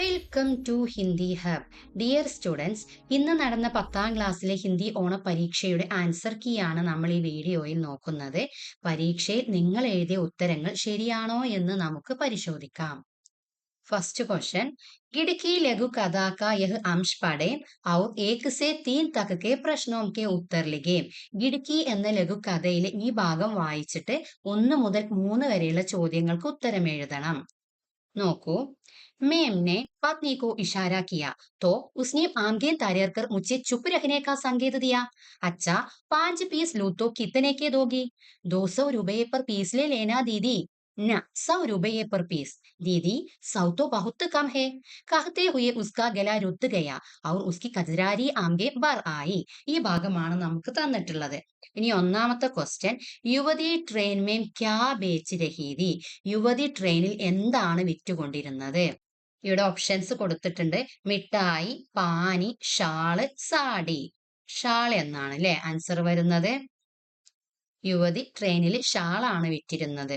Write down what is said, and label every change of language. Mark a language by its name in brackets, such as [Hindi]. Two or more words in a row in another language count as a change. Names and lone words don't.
[English] Welcome to Hindi Hub. Dear students, [Malayalam] ഇന്ന് നടന്ന 10ാം ക്ലാസ്സിലെ ഹിന്ദി ഓണപരീക്ഷയുടെ [English] answer key [Malayalam] ആണ് നമ്മൾ ഈ വീഡിയോയിൽ നോക്കുന്നത്. പരീക്ഷയിൽ നിങ്ങൾ എഴുതിയ ഉത്തരങ്ങൾ ശരിയാണോ എന്ന് നമുക്ക് പരിശോധിക്കാം. [English] first question, [Hindi] गिड़की लघु कथा का यह अंश पढ़ें और 1 से 3 तक के प्रश्नों के उत्तर लिखें. [Malayalam] ഗിടുക്കി എന്ന ലഘുകഥയിലെ ഈ ഭാഗം വായിച്ചിട്ട് 1 മുതൽ 3 വരെയുള്ള ചോദ്യങ്ങൾക്ക് ഉത്തരം എഴുതണം. നോക്കൂ. [Hindi] मेम ने पत्नी को इशारा किया तो उसने आंखें तैरकर मुझे चुप रहने का संकेत दिया. अच्छा, 5 पीस लूं तो कितने के दोगी? 200 रुपए पर पीस ले लेना दीदी. न, 100 रुपये पर पीस. दीदी, 100 तो बहुत कम है. कहते हुए उसका गला रुत गया और उसकी कजरारी आंखें भर आई. [Malayalam] ഈ ഭാഗമാണ് നമുക്ക് തന്നിട്ടുള്ളത്. ഇനി ഒന്നാമത്തെ ക്വസ്റ്റ്യൻ, [Hindi] युवती ट्रेन में क्या बेच रही थी? [Malayalam] യുവതി ട്രെയിനിൽ എന്താണ് വിറ്റുകൊണ്ടിരുന്നത്? ഇവിടെ ഓപ്ഷൻസ് കൊടുത്തിട്ടുണ്ട്. [Hindi] मिठाई, पानी, शॉल, साड़ी. [Malayalam] ഷാൾ എന്നാണ് അല്ലെ ആൻസർ വരുന്നത്. യുവതി ട്രെയിനിൽ ഷാളാണ് വിറ്റിരുന്നത്.